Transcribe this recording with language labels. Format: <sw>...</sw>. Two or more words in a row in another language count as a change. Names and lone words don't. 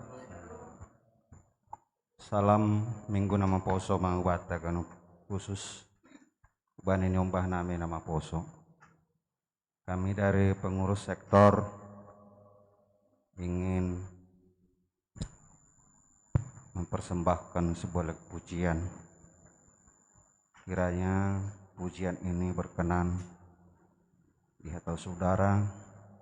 <bts>Salam minggu nama poso mahubata ganup khusus bani nyombah nami nama poso.</bts> <id>Kami dari pengurus sektor ingin mempersembahkan sebuah pujian. Kiranya pujian ini berkenan di hati saudara</id>